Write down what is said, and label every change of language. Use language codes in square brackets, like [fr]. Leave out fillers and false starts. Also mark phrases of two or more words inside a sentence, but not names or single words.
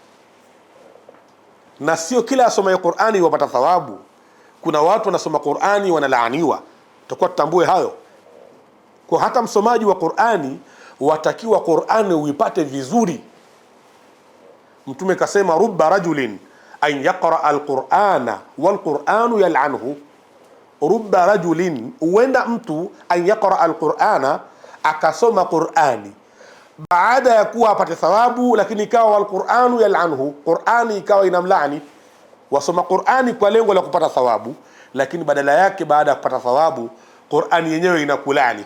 [sw] Na sio kila asomaye Qur'ani wapata thawabu. Kuna watu wanasoma Qur'ani wanalaaniwa. Tutakuwa tutambue hayo. Kwa hata msomaji wa Qur'ani watakiwa Qur'ani uipate vizuri. Mtume kasema [ar] ربّ رجل أن يقرأ القرآن والقرآن يلعنه. ربّ رجل, [sw] uenda mtu [ar] أن يقرأ القرآن, [sw] akasoma Qur'ani baada ya kuwa apate thawabu, lakini ikawa [ar] والقرآن يلعنه, [sw] Qur'ani ikawa inamlaani. Wasoma Qur'ani kwa lengo la kupata thawabu, lakini badala yake baada ya kupata thawabu Qur'ani yenyewe inakulani.